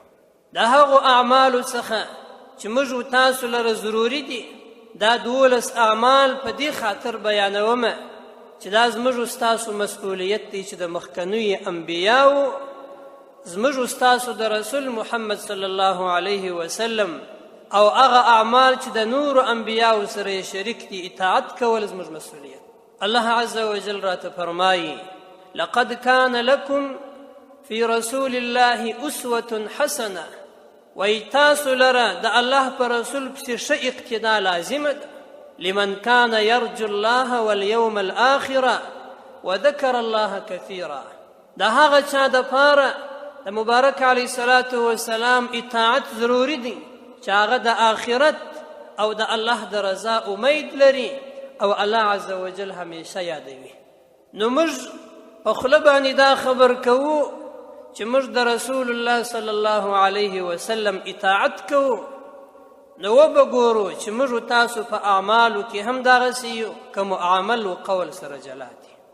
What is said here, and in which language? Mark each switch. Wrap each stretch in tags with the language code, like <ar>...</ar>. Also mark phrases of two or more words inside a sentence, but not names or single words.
<ps>د هغو اعمالو څخه چې موږ تاسو لره ضروري دي، دا 12 اعمال په دې خاطر بیانومه چې دا زموږ ستاسو مسئولیت دی چې د مخکنیو انبیاو، زموږ ستاسو د رسول محمد</ps> <ar>صلی الله علیه وسلم</ar> <ps>او هغه اعمال چې د نورو انبیاو سره شریک دي اطاعت کول زموږ مسئولیت. الله عز وجل راته فرمایي:</ps> <ar>لقد كان لكم في رسول الله اسوة حسنه،</ar> <ps>وای تاسو لره د الله پر رسول پسې ښه اقتدا لازمه ده.</ps> <ar>لمن كان يرجو الله واليوم الآخرة وذكر الله كثيرا،</ar> <ps>د هغه چا دپاره د مبارک</ps> <ar>علیه الصلاة والسلام</ar> <ps>اطاعت ضروري دی چې هغه د آخرت او د الله د رضا امید لري او الله عز وجل همیشه یادوي. نو موږ په خوله باندې دا خبر کوو چې موږ د رسول الله</ps> <ar>صلی الله علیه وسلم</ar> <ps>اطاعت کوو، نو وبګورو چې موږ تاسو په اعمالو کې هم دغسې یو که معامل و قول سره جلا دي.</ps>